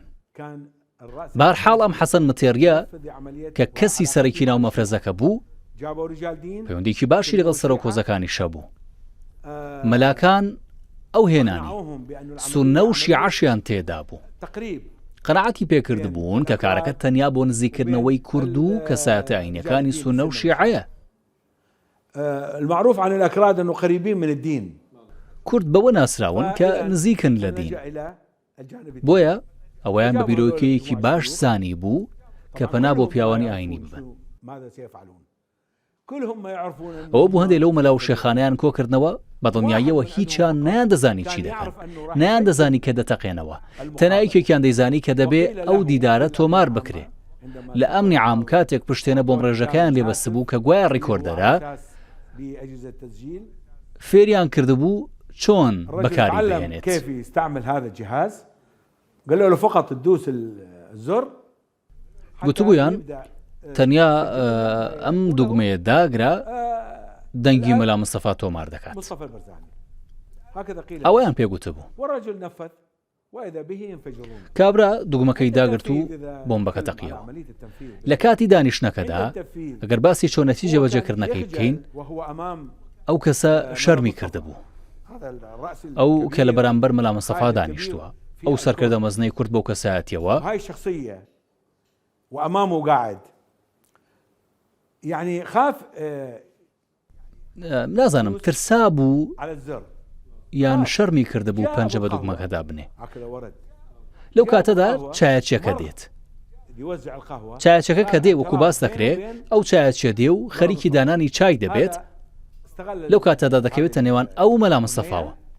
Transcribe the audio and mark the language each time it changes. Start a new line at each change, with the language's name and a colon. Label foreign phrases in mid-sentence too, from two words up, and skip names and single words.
Central Kurdish: بەهەرحاڵ ئەم حەسەن متێریە کە کەسی سەرەکی ناو مەفرەزەکە بوو پەیوەندێکی باشی لەگەڵ سەرۆک کۆزەکانی شەبوو. مەلاکان ئەو هێنانی سونە و شیعەشیان تێدا بوو. قەناعەتی پێکرد بوون کە کارەکە تەنیا بۆ نزیکردنەوەی کورد و کەسایەتە ئاینیەکانی سونە و شیعەیە.
Arabic: المعروف عن الأكراد أنه قريبين من الدين.
Central Kurdish: کورد بەوە ناسراون کە نزیکن لە دین. بۆیە ئەوەیان بە بیرۆکەیەکی باش زانی بوو کە پەنا بۆ پیاوانی ئاینی ببن. ئەوە بوو هەندێک لەو مەلا و شێخانەیان کۆکردنەوە بە دڵنیاییەوە هیچیان نیان دەزانی چی دەکەن، نیان دەزانی کە دەتەقێنەوە، تەنایەکێکیان دەیزانی کە دەبێ ئەو دیدارە تۆمار بکرێ. لە ئەمنی عام کاتێک پشتێنە بۆم ڕێژەکەیان لێبەست بوو کە گوایە ڕیکۆردەرە فێریان کردبوو چۆن بەکاری بهێنێت.
Arabic: قالوا له فقط تدوس الزر
Central Kurdish: گوتبوویان تەنیا ئەم دوگمەیە داگرا دەنگی مەلا مستەفا تۆمار دەکات. ئەوەیان پێگوتە بوو. کابرا دوگمەکەی داگرت و بۆمبەکە تەقیەوە. لە کاتی دانیشتنەکەدا ئەگەر باسی چۆنەتی جێبەجێکردنەکەی بکەین ئەو کەسە شەرمی کردبوو. ئەو کە لە بەرامبەر مەلا مستەفا دانیشتووە ئەو سەرکردە مەزنەی کورد بەو کەسایەتیەوە
Arabic: هاي شخصية وأمامه قاعد يعني خاف
Central Kurdish: نازانم ترسا بوو یان شەرمی کردبوو پەنجە بە دوگمەکەدا بنێ. لەو کاتەدا چایەچیەکە دێت. چایەچەکە کە دێ وەکو باس دەکرێ ئەو چایەچیە دێ و خەریکی دانانی چای دەبێت لەو کاتەدا دەکەوێتە نێوان ئەو مەلا مستەفاوە.